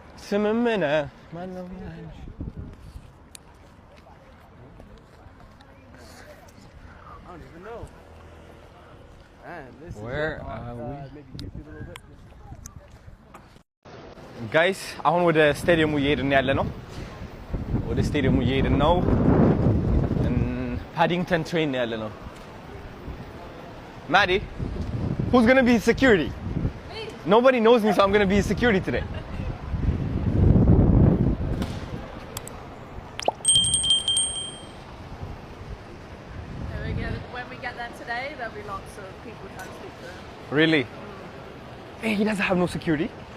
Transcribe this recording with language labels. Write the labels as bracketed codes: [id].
[en] I don't even know. Man, this Where is are we? maybe YouTube a little bit. [am] ጋይስ አሁን ወደ ስታዲየሙ እየሄድን ያለ ነው። ወደ ስታዲየሙ እየሄድን ነው። ፓዲንግተን ትሬን ያለ ነው። [en] Maddie, who's going to be his security? Me. Nobody knows me, so I'm going to be his security today. When we get there today, there'll be lots of people trying to speak to him. Really? Hey, he doesn't have no security?